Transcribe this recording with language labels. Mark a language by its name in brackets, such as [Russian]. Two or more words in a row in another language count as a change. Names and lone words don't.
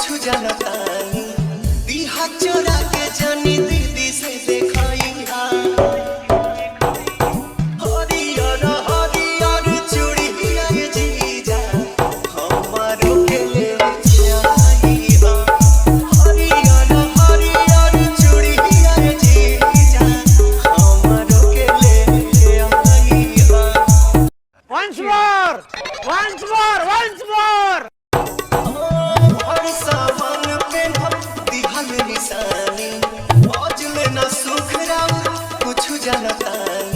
[Bhojpuri] जानता नहीं दिहा चोरा के जानी दीदी से देखाई हरियर हरियर चूड़िया ये जीजा हमारो के ले आई हरियर हरियर चूड़िया ये जीजा हमारो के ले आई [English] Once more! Once more! Once more! [Bhojpuri] हर सावन पे दिहल निशानी आज में न सुख राउ कुछ जानता